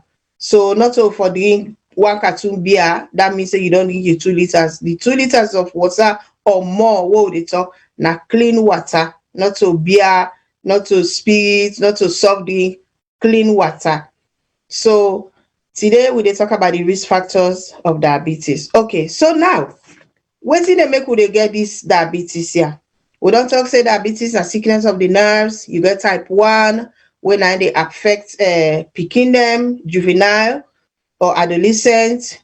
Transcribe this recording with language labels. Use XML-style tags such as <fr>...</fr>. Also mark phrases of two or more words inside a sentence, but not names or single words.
<pcm>So not so for drink one carton beer, that means that you don't drink your 2 liters. The 2 liters of water or more, what they talk, na clean water, not so beer, not to spirit, not to soft drink, clean water. So today we dey talk about the risk factors of diabetes. Okay, so now wetin dey make we dey get this diabetes here? We don talk say diabetes na sickness of the nerves. You get type 1 wey na dey affect pikin dem, juvenile or adolescent.</pcm>